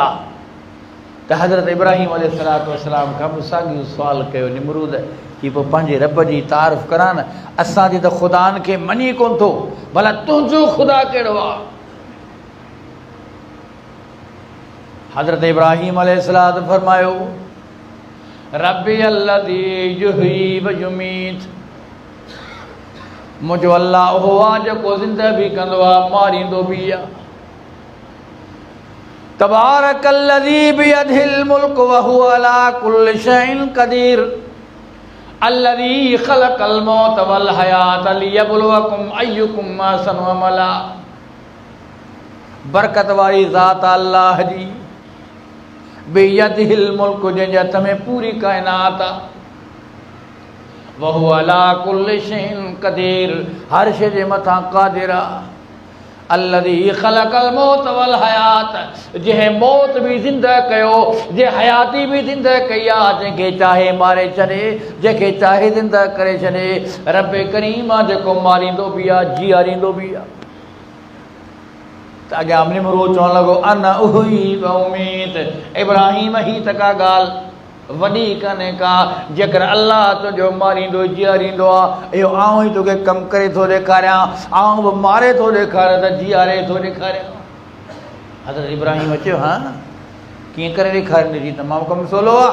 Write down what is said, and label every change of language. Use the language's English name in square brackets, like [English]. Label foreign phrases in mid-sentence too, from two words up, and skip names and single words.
[Sindhi] त हज़रत इब्राहिम अलैहिस्सलातु वस्सलाम खां बि साॻियो सुवालु कयो निमरूद की पोइ पंहिंजे रब जी तारीफ़ करां न, असांजे त ख़ुदानि खे मञी कोन थो, भला तुंहिंजो ख़ुदा कहिड़ो आहे? हज़रत इब्राहिम अलैहिस्सलाम फरमायो [Arabic] ربي الذي يحيي ويميت, [Sindhi] मुंहिंजो अल्लाह उहो आहे जेको ज़िंदह बि कंदो आहे मारींदो बि आहे। [Arabic] تبارك الذي بيده الملك وهو على كل شيء قدير الذي خلق الموت والحياة ليبلوكم أيكم أحسن عملا. [Sindhi] बरकत वारी ज़ात अल्लाह जी, [Arabic] بيده الملك [Sindhi] जंहिंजे हथ में पूरी कायनात आहे, [Arabic] وهو على كل شيء قدير [Sindhi] हर शइ जे मथां क़ादिर आहे। [Arabic] الذي خلق الموت والحياة, [Sindhi] जंहिं मौत भी ज़िंदह कयो, जे हयाती भी ज़िंदह कई आहे, जंहिंखे चाहे मारे छॾे, जंहिंखे चाहे ज़िंदह करे छॾे। रब करीम आहे जेको मारींदो बि आहे, जीआरींदो बि आहे। त अॻियां निमरूद चवणु लॻो [Arabic] أنا أحيي وأميت. [Sindhi] इब्राहिम ही त का ॻाल्हि वॾी कान्हे का, जेकर अल्लाह तुंहिंजो मारींदो जीआरींदो आहे, इहो आऊं ई तोखे कमु करे थो ॾेखारियां, आऊं बि मारे थो ॾेखारियां त जीआरे थो ॾेखारियां। हज़रत इब्राहिम चयो हा कीअं करे ॾेखारींदे, जी तमामु कमु सवलो आहे।